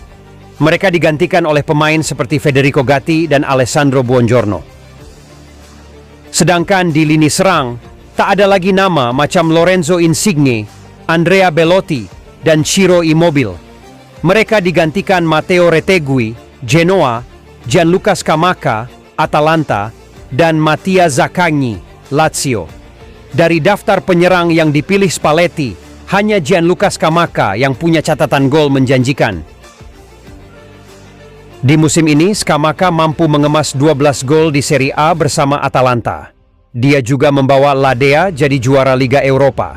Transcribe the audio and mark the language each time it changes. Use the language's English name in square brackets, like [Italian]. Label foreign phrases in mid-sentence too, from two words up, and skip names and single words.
[Indonesian] Mereka digantikan oleh pemain seperti Federico Gatti dan Alessandro Buongiorno. Sedangkan di lini serang, tak ada lagi nama macam Lorenzo Insigne, Andrea Belotti, dan Ciro Immobile. Mereka digantikan Matteo Retegui, Genoa, Gianluca Scamacca, Atalanta, dan Mattia Zaccagni, Lazio. Dari daftar penyerang yang dipilih Spalletti, hanya Gianluca Scamacca yang punya catatan gol menjanjikan. Di musim ini, Scamacca mampu mengemas 12 gol di Serie A bersama Atalanta. Dia juga membawa Ladea jadi juara Liga Eropa.